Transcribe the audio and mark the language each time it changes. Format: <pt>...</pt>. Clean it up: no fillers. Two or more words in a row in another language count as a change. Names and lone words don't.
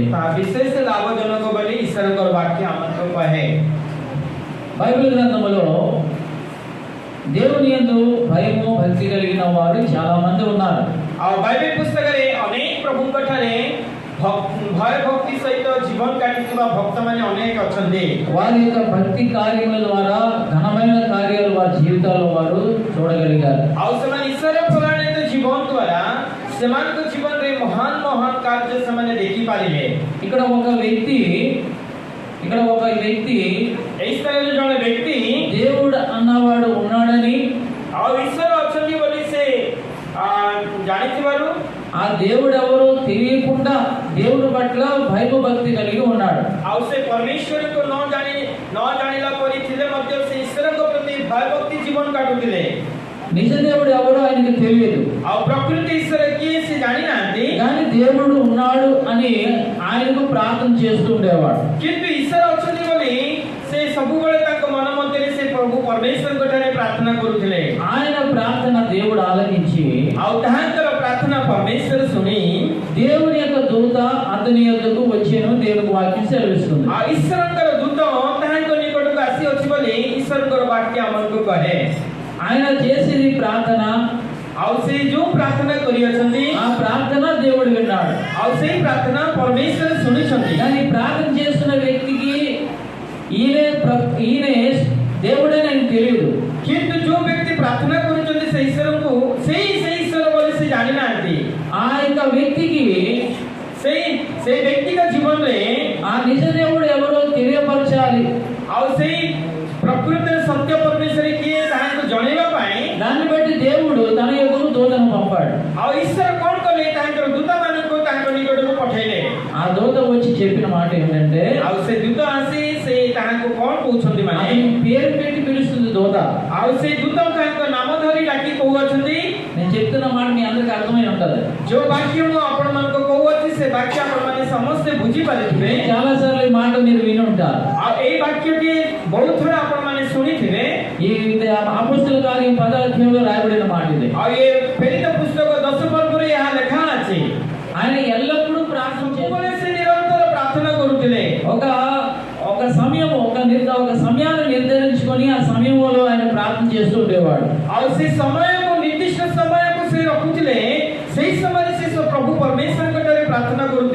<or>ତାହା ବିଶେଷ ଲାଭଜନକ ବୋଲି ଈଶ୍ୱରଙ୍କର ବାକ୍ୟ ଆମକୁ କହେ।</or> <te>బైబిల్ గ్రంథములో దేవుని యందు భయము భక్తి కలిగిన వారు చాలా మంది ఉన్నారు.</te> <or>ଆଉ ବାଇବେଲ ପୁସ୍ତକରେ ଅନେକ ପ୍ରଭୁଙ୍କ ଠାରେ ଭୟ ଭକ୍ତି ସହିତ ଜୀବନ କାଟିଥିବା ଭକ୍ତମାନେ ଅନେକ ଅଛନ୍ତି।</or> <te>వారి యొక్క భక్తి కార్యముల ద్వారా ఘనమైన కార్యాలు వారి జీవితాల్లో వారు చూడగలిగారు.</te> <or>ଆଉ ସେମାନେ ଈଶ୍ୱର ପରାୟଣିତ ଜୀବନ ଦ୍ୱାରା ସେମାନଙ୍କ ଜୀବନରେ ମହାନ ମହାନ କାର୍ଯ୍ୟ ସେମାନେ ଦେଖିପାରିଲେ।</or> <te>ఇక్కడ ఒక వ్యక్తి</te> <or>ଏହି ସ୍ଥାନରେ ଜଣେ ବ୍ୟକ୍ତି</or> <te>దేవుడు అన్నవాడు ఉన్నాడని</te> <or>ଆଉ ଈଶ୍ୱର ଅଛନ୍ତି ବୋଲି ସେ ଜାଣିଥିବାରୁ</or> <te>ఆ దేవుడు ఎవరో తెలియకుండా దేవుడి పట్ల భయభక్తి కలిగి ఉన్నాడు.</te> <or>ଆଉ ସେ ପରମେଶ୍ୱରଙ୍କୁ ନ ଜାଣିଲା ପରି ଥିଲେ ମଧ୍ୟ ସେ ଈଶ୍ୱରଙ୍କ ପ୍ରତି ଭୟଭକ୍ତି ଜୀବନ କାଟୁଥିଲେ।</or> <te>నిజ దేవుడు ఎవరో ఆయనకు తెలియదు.</te> <or>ଆଉ ପ୍ରକୃତି ଈଶ୍ୱର କିଏ ସେ ଜାଣିନାହାନ୍ତି,</or> <te>కానీ దేవుడు ఉన్నాడు అని ఆయనకు ప్రార్థన చేస్తూ ఉండేవాడు.</te> <or>କିନ୍ତୁ ଈଶ୍ୱର ଅଛନ୍ତି ବୋଲି ସେ ସବୁବେଳେ ତାଙ୍କ ମନ ମଧ୍ୟରେ ସେ ପ୍ରଭୁ ପରମେଶ୍ୱରଙ୍କ ଠାରେ ପ୍ରାର୍ଥନା କରୁଥିଲେ।</or> <te>ఆయన ప్రార్థన దేవుడు ఆలకించి</te> <or>ଆଉ ତାହାଙ୍କର ପ୍ରାର୍ଥନା ପରମେଶ୍ୱର ଶୁଣି</or> <te>దేవుని యొక్క దూత అతని యొద్దకు వచ్చెను దేవుని వాక్యం సెలవిస్తుంది.</te> <or>ଆଉ ଈଶ୍ୱରଙ୍କର ଦୂତ ତାହାଙ୍କ ନିକଟକୁ ଆସିଅଛି ବୋଲି ଈଶ୍ୱରଙ୍କର ବାକ୍ୟ ଆମକୁ କହେ।</or> <te>ఆయన చేసేది ప్రార్థన,</te> <or>ଆଉ ସେ ଯୋଉ ପ୍ରାର୍ଥନା କରିଅଛନ୍ତି</or> <te>ఆ ప్రార్థన దేవుడు విన్నాడు.</te> <or>ଆଉ ସେଇ ପ୍ରାର୍ଥନା ପରମେଶ୍ୱର ଶୁଣିଛନ୍ତି।</or> <te>కానీ ప్రార్థన చేస్తున్న వ్యక్తికి ఈయనే దేవుడే నాకు తెలియదు।</te> <or>କିନ୍ତୁ ଯୋଉ ବ୍ୟକ୍ତି ପ୍ରାର୍ଥନା କରୁଛନ୍ତି ସେ ଈଶ୍ୱରଙ୍କୁ ସେଇ ଈଶ୍ୱର ବୋଲି ସେ ଜାଣିନାହାନ୍ତି।</or> <te>ఆ యొక్క వ్యక్తికి</te> <or>ସେଇ ବ୍ୟକ୍ତିଙ୍କ ଜୀବନରେ</or> <te>ఆ నిజ దేవుడు ఎవరో తెలియపరచాలి।</te> <or>ଆଉ ସେଇ ପ୍ରକୃତରେ ସତ୍ୟ ପରମେଶ୍ୱର କିଏ ତାହାଙ୍କୁ ଜଣେଇବା ପାଇଁ</or> <te>దాన్ని బట్టి దేవుడు తన యొద్దకు దూతను పంపాడు.</te> <or>ଆଉ ଈଶ୍ୱର କ'ଣ କଲେ ତାଙ୍କର ଦୂତମାନଙ୍କୁ ତାଙ୍କ ନିକଟକୁ ପଠେଇଲେ।</or> <te>ఆ దూత వచ్చి చెప్పిన మాట ఏంటంటే</te> <or>ଆଉ ସେ ଦୂତ ଆସି ସେ ତାହାଙ୍କୁ କ'ଣ କହୁଛନ୍ତି ମାନେ</or> <te>ఆయన పేరు పెట్టి పిలుస్తుంది దూత.</te> <or>ଆଉ ସେ ଦୂତ ତାଙ୍କ ନାମ ଧରି ଡାକି କହୁଅଛନ୍ତି।</or> <te>నేను చెప్తున్న మాట మీ అందరికి అర్థమై ఉంటది।</te> <or>ଯୋଉ ବାକ୍ୟ ମୁଁ ଆପଣମାନଙ୍କୁ କହୁଅଛି ସେ ବାକ୍ୟ ଆପଣମାନେ ସମସ୍ତେ ବୁଝିପାରିଥିବେ।</or> <te>చాలా సార్లు ఈ మాట మీరు విని ఉంటారు।</te> <or>ଆଉ ଏଇ ବାକ୍ୟଟି ବହୁତ ଥର ଆପଣମାନେ ଶୁଣିଥିବେ।</or> <te>ఈ అపొస్తలుల కార్యం 10వ అధ్యాయంలో రాయబడిన మాట ఇది।</te> <or>ଆଉ ଏ ପ୍ରେରିତ పుస్తକ 10 ପର୍ବରେ ଏହା ଲେଖା ଅଛି।</or> <te>ఆయన ఎల్లప్పుడూ ప్రార్థన</te> <or>ସବୁବେଳେ ସେ నిరంతର ପ୍ରାର୍ଥନା କରୁଥିଲେ।</or> <te>ఒక సమయాన్ని నిర్ధారించి చేసుకొని ఆ సమయంలో ఆయన ప్రార్థన చేస్తూ ఉండేవాడు.</te> <or>ଆଉ ସେ ସମୟକୁ ନିର୍ଦ୍ଦିଷ୍ଟ ସମୟକୁ ସେ ରଖୁଥିଲେ, ସେଇ ସମୟରେ ସେ ପ୍ରଭୁ ପରମେଶ୍ୱରଙ୍କ ଠାରେ ପ୍ରାର୍ଥନା କରୁଥିଲେ।</or>